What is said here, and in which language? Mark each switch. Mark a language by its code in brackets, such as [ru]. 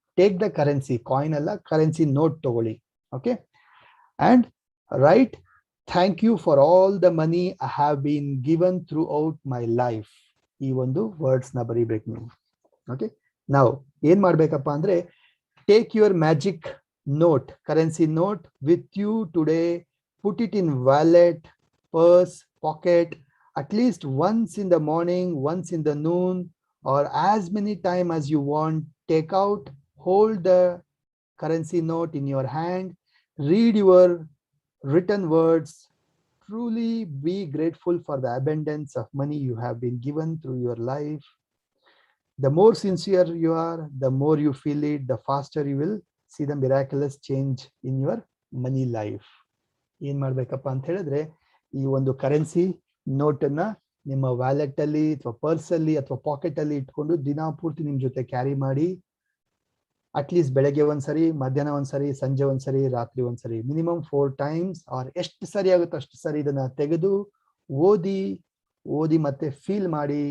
[en] take the currency, [kn] coin ಅಲ್ಲ, currency note ತಗೊಳ್ಳಿ. [en] Okay, and right thank you for all the money I have been given throughout my life. [kn] ಈ ಒಂದು words ನ ಬರೀಬೇಕು ನೀವು. Okay, ನಾವು ಏನ್ ಮಾಡ್ಬೇಕಪ್ಪ ಅಂದ್ರೆ [en] Take your magic note, currency note with you today. Put it in wallet, purse, pocket, at least once in the morning, once in the noon, or as many time as you want. Take out, hold the currency note in your hand, read your written words. Truly be grateful for the abundance of money you have been given through your life. The more sincere you are, the more you feel it, the faster you will see the miraculous change in your money life. [kn] ಏನ್ ಮಾಡ್ಬೇಕಪ್ಪ ಅಂತ ಹೇಳಿದ್ರೆ ಈ ಒಂದು currency note ಅನ್ನ ನಿಮ್ಮ wallet ಅಲ್ಲಿ ಅಥವಾ ಪರ್ಸ್ ಅಲ್ಲಿ ಅಥವಾ ಪಾಕೆಟ್ ಅಲ್ಲಿ ಇಟ್ಕೊಂಡು ದಿನ ಪೂರ್ತಿ ನಿಮ್ ಜೊತೆ ಕ್ಯಾರಿ ಮಾಡಿ. ಅಟ್ಲೀಸ್ಟ್ ಬೆಳಗ್ಗೆ ಒಂದ್ಸರಿ, ಮಧ್ಯಾಹ್ನ ಒಂದ್ಸರಿ, ಸಂಜೆ ಒಂದ್ಸರಿ, ರಾತ್ರಿ ಒಂದ್ಸರಿ, ಮಿನಿಮಮ್ 4 times, ಆರ್ ಎಷ್ಟು ಸರಿ ಆಗುತ್ತೋ ಅಷ್ಟು ಸರಿ ಇದನ್ನ ತೆಗೆದು ಓದಿ ಮತ್ತೆ ಫೀಲ್ ಮಾಡಿ.